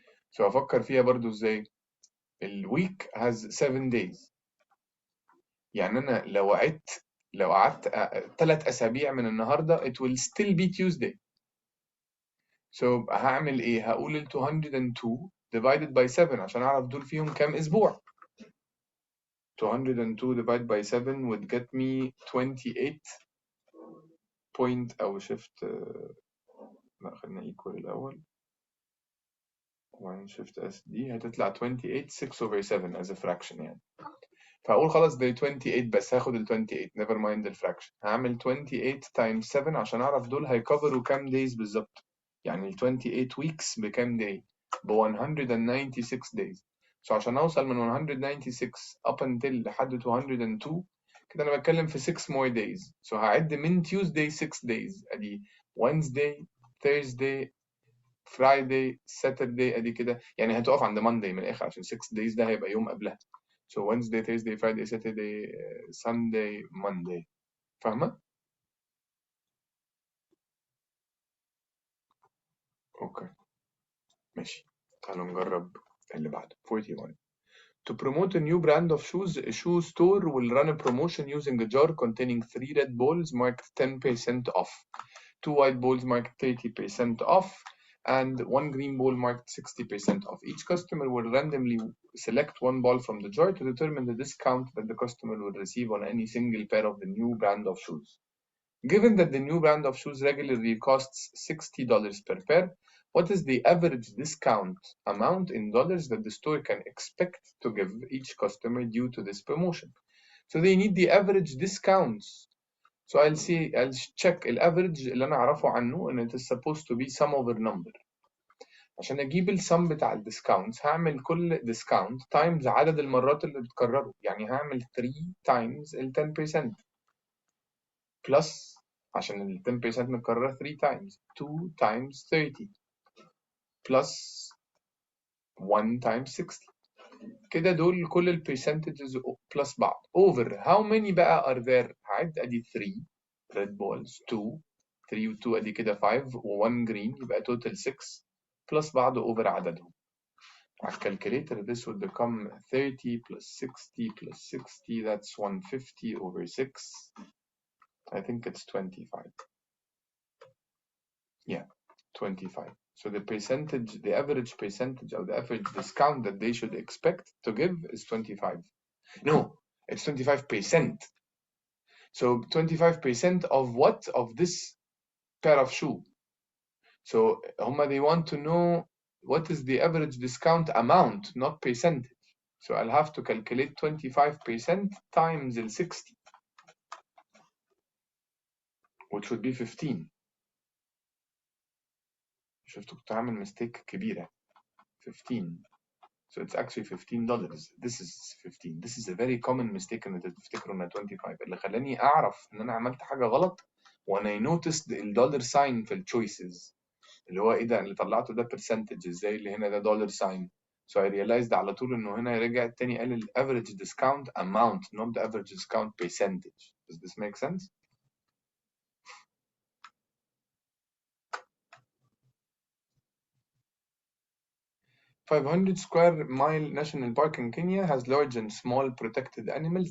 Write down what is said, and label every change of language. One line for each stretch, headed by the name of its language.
Arabic: شو افكر فيها برضو ازاي؟ الويك has 7 days، يعني انا لو قعدت 3 اسابيع من النهارده
English: it will still be Tuesday.
Arabic: so هعمل ايه؟ هقول ال 202 divided by 7 عشان اعرف دول فيهم كام اسبوع.
English: 202 divided by 7 would get me 28 point او shift
Arabic: لا خلينا
English: equal الاول وبعدين shift s
Arabic: دي هتطلع
English: 28 6 over 7 as a fraction يعني.
Arabic: فاقول خلاص ده 28 بس هاخد ال 28 never mind الفراكشن. هعمل 28 times 7 عشان اعرف دول هيكفروا كام days بالظبط. يعني ال 28 weeks بكام day؟ ب 196 days. so عشان اوصل من 196 up until لحد 202 كده انا بتكلم في
English: 6 more days.
Arabic: so هعد من Tuesday 6 days ادي Wednesday Thursday Friday Saturday ادي كده، يعني هتقف عند Monday من الاخر عشان 6 days ده هيبقى يوم قبلها.
English: so Wednesday Thursday Friday Saturday Sunday Monday.
Arabic: فاهمة؟ اوكي ماشي. تعالوا نجرب اللي بعده 41.
English: To promote a new brand of shoes, a shoe store will run a promotion using a jar containing 3 red balls marked 10% off, 2 white balls marked 30% off, and 1 green ball marked 60% off. Each customer will randomly select 1 ball from the jar to determine the discount that the customer will receive on any single pair of the new brand of shoes. Given that the new brand of shoes regularly costs $60 per pair, what is the average discount amount in dollars that the store can expect to give each customer due to this promotion? So they need the average discounts. So I'll check
Arabic: الافريج اللي انا اعرفه عنه ان
English: it is supposed to be sum over number.
Arabic: عشان اجيب السم بتاع الديسكاونتس هعمل كل ديسكاونت تايمز عدد المرات اللي بتكرره، يعني هعمل
English: 3 times
Arabic: ال 10% بلس عشان ال 10% متكررة 3 times 2 times 30 بلس 1 times 60. كده دول كل ال percentages بلس بعض
English: over how many
Arabic: بقى are there؟ هعد ادي 3 red balls 2 3 و 2 ادي كده 5 و 1 green يبقى total 6 بلس بعض over عددهم. على الكالكوليتر
English: this would become 30 plus 60 plus 60 that's 150 over 6. I think it's 25. Yeah, 25. So the percentage, the average percentage or the average discount that they should expect to give is 25. No, it's 25%. So 25% of what? Of this pair of shoe. So they want to know what is the average discount amount, not percentage. So I'll have to calculate 25% times the 60, which would be 15.
Arabic: شفت كنت عامل مistake كبيرة.
English: 15. So it's actually $15. This is 15. This is a very common mistake
Arabic: ان تفتكروا انها
English: 25.
Arabic: اللي خلاني اعرف ان انا عملت حاجة غلط وانا noticed الدولار ساين في التشويسز اللي هو ايه ده اللي طلعته ده percentage ازاي اللي هنا ده دولار ساين.
English: So I realized
Arabic: على طول انه هنا رجع التاني قال ال
English: average discount amount not the average discount percentage. Does this make sense? .500 square mile national park in Kenya has large and small protected animals.